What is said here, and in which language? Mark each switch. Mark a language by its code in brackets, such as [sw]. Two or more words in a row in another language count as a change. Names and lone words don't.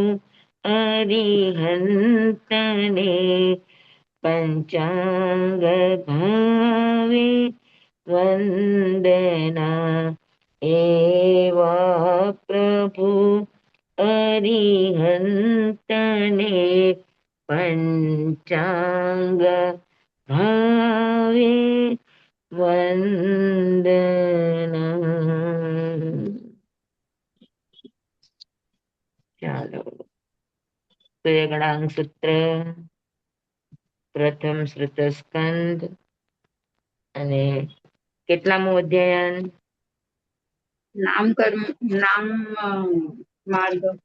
[gu] અરિહંતને પંચાંગ ભાવે વંદના એવા પ્રભુ અરિહંતને પંચાંગ ભાવે વંદના। ચાલો સૂર્યગણાંગ સૂત્ર પ્રથમ શ્રુત સ્કંદ અને કેટલામું અધ્યયન નામ કર્મ નામ માર્ગ